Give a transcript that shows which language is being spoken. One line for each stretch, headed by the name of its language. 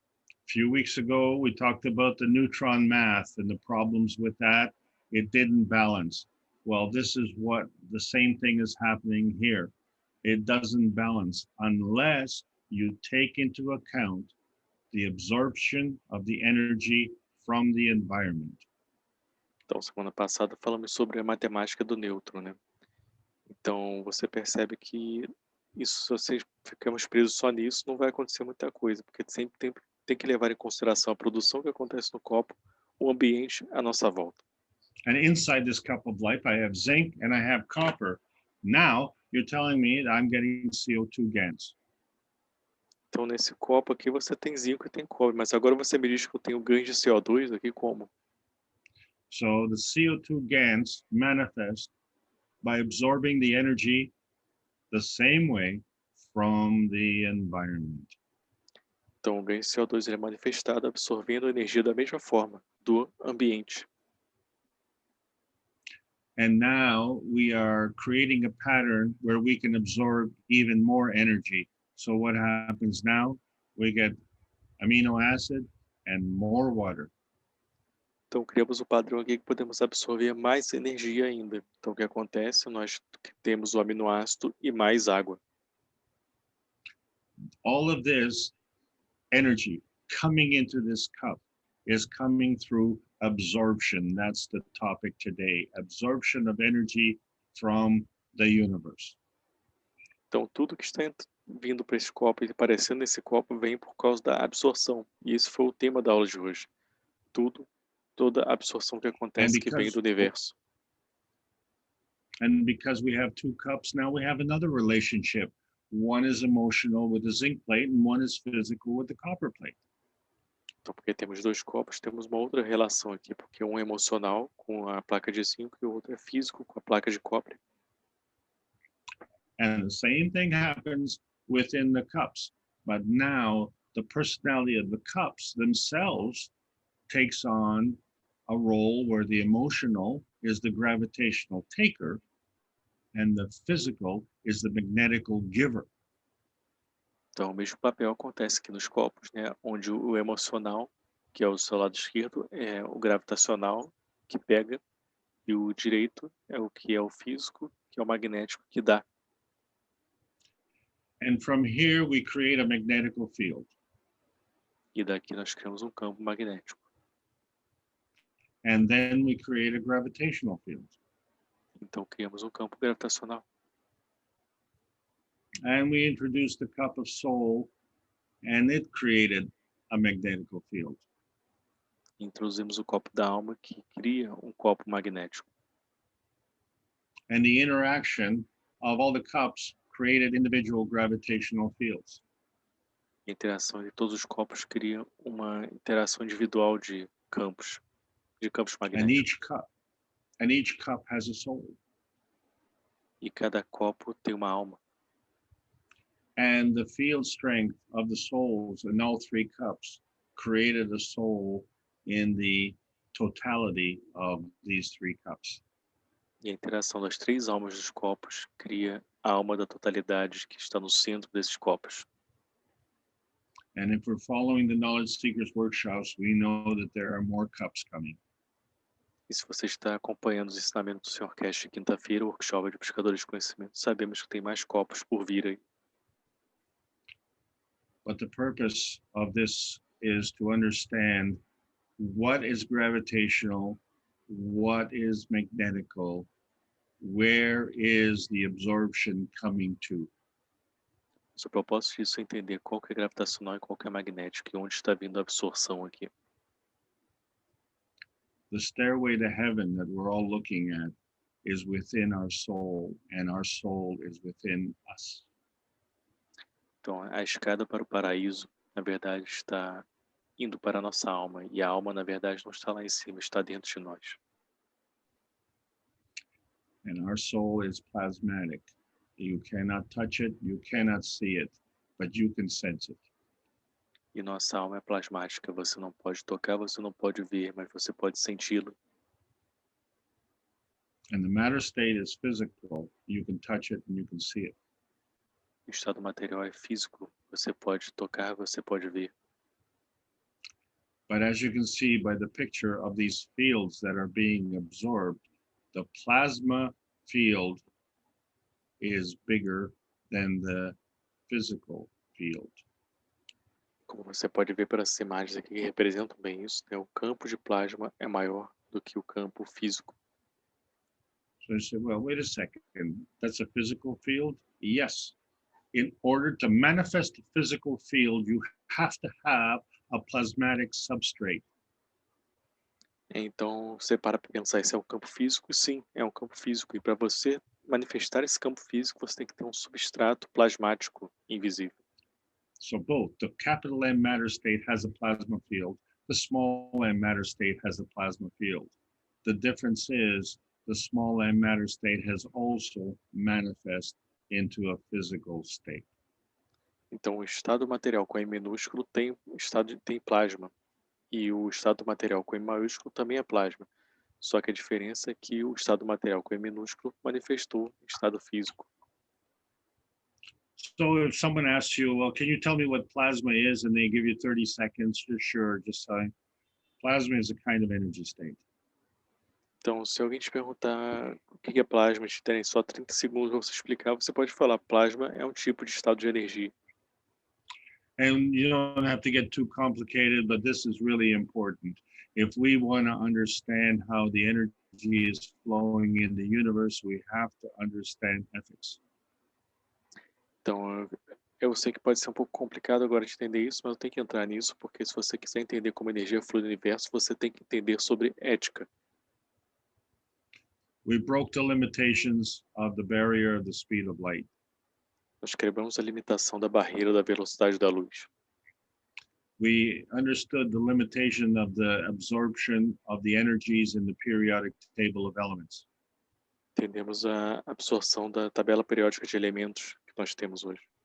English: A few weeks ago, we talked about the neutron math and the problems with that it didn't balance. Well, this is what the same thing is happening here. It doesn't balance unless you take into account the absorption of the energy from the environment.
Portuguese: Então, semana passada falamos sobre a matemática do nêutron, né? Então, você percebe que isso, se vocês ficamos presos só nisso, não vai acontecer muita coisa, porque sempre tem que levar em consideração a produção que acontece no copo, o ambiente à nossa volta.
English: And inside this cup of life, I have zinc and I have copper. Now, you're telling me that I'm getting CO2 GANs.
Portuguese: Então, nesse copo aqui, você tem zinco e tem cobre, mas agora você me diz que eu tenho ganhos de CO2 aqui como?
English: So the CO2 GANs manifest by absorbing the energy the same way from the environment.
Portuguese: Então, o ganho de CO2 ele é manifestado absorvendo a energia da mesma forma, do ambiente.
English: And now we are creating a pattern where we can absorb even more energy. So what happens now? We get amino acid and more water.
Portuguese: Então, criamos o padrão aqui que podemos absorver mais energia ainda. Então, o que acontece? Nós temos o aminoácido e mais água.
English: All of this energy coming into this cup is coming through absorption. That's the topic today. Absorption of energy from the universe.
Portuguese: Então, tudo que está vindo para esse copo e aparecendo nesse copo vem por causa da absorção. E esse foi o tema da aula de hoje. Toda a absorção que acontece que vem do universo.
English: And because we have two cups, now we have another relationship. One is emotional with the zinc plate and one is physical with the copper plate.
Portuguese: Então, porque temos dois copos, temos uma outra relação aqui, porque um é emocional com a placa de zinco e o outro é físico com a placa de cobre.
English: And the same thing happens within the cups. But now the personality of the cups themselves takes on a role where the emotional is the gravitational taker and the physical is the magnetical giver.
Portuguese: Então, o mesmo papel acontece aqui nos copos, né? Onde o emocional, que é o seu lado esquerdo, é o gravitacional, que pega, e o direito é o que é o físico, que é o magnético, que dá.
English: And from here, we create a magnetical field.
Portuguese: E daqui nós criamos um campo magnético.
English: And then we create a gravitational field.
Portuguese: Então, criamos um campo gravitacional.
English: And we introduced the cup of soul, and it created a magnetical field.
Portuguese: Introduzimos o copo da alma, que cria um copo magnético.
English: And the interaction of all the cups created individual gravitational fields.
Portuguese: A interação de todos os copos cria uma interação individual de campos magnéticos.
English: And each cup has a soul.
Portuguese: E cada copo tem uma alma.
English: And the field strength of the souls in all three cups created a soul in the totality of these three cups.
Portuguese: E a interação das três almas dos copos cria a alma da totalidade que está no centro desses copos.
English: And if we're following the Knowledge Seekers workshops, we know that there are more cups coming.
Portuguese: E se você está acompanhando os ensinamentos do Sr. Keshe quinta-feira, o workshop de Buscadores de Conhecimento, sabemos que tem mais copos por vir aí.
English: But the purpose of this is to understand what is gravitational, what is magnetical, where is the absorption coming to.
Portuguese: O propósito disso é entender qual que é gravitacional e qual que é magnético, e onde está vindo a absorção aqui.
English: The stairway to heaven that we're all looking at is within our soul, and our soul is within us.
Portuguese: Então, a escada para o paraíso, na verdade, está indo para a nossa alma, e a alma, na verdade, não está lá em cima, está dentro de nós.
English: And our soul is plasmatic. You cannot touch it, you cannot see it, but you can sense it.
Portuguese: E nossa alma é plasmática, você não pode tocar, você não pode ver, mas você pode senti-lo.
English: And the matter state is physical. You can touch it and you can see it.
Portuguese: O estado material é físico, você pode tocar, você pode ver.
English: But as you can see by the picture of these fields that are being absorbed, the plasma field is bigger than the physical field.
Portuguese: Como você pode ver pelas imagens aqui que representam bem isso, né? O campo de plasma é maior do que o campo físico.
English: So I said, well, wait a second, that's a physical field? Yes. In order to manifest the physical field, you have to have a plasmatic substrate.
Portuguese: Então, você para pensar, esse é um campo físico? Sim, é um campo físico. E para você manifestar esse campo físico, você tem que ter um substrato plasmático invisível.
English: So both the capital M matter state has a plasma field, the small m matter state has a plasma field. The difference is the small m matter state has also manifest into a physical state.
Portuguese: Então, o estado material com M minúsculo tem plasma. E o estado material com M maiúsculo também é plasma. Só que a diferença é que o estado material com M minúsculo manifestou estado físico.
English: So if someone asks you, well, can you tell me what plasma is? And they give you 30 seconds, sure, just say, plasma is a kind of energy state.
Portuguese: Então, se alguém te perguntar o que é plasma, te terem só 30 segundos para você explicar, você pode falar, plasma é um tipo de estado de energia.
English: And you don't have to get too complicated, but this is really important. If we want to understand how the energy is flowing in the universe, we have to understand ethics.
Portuguese: Então, eu sei que pode ser um pouco complicado agora de entender isso, mas eu tenho que entrar nisso, porque se você quiser entender como a energia flui no universo, você tem que entender sobre ética.
English: We broke the limitations of the barrier of the speed of light.
Portuguese: Nós quebramos a limitação da barreira da velocidade da luz.
English: We understood the limitation of the absorption of the energies in the periodic table of elements.
Portuguese: Entendemos a absorção da tabela periódica de elementos que nós temos hoje.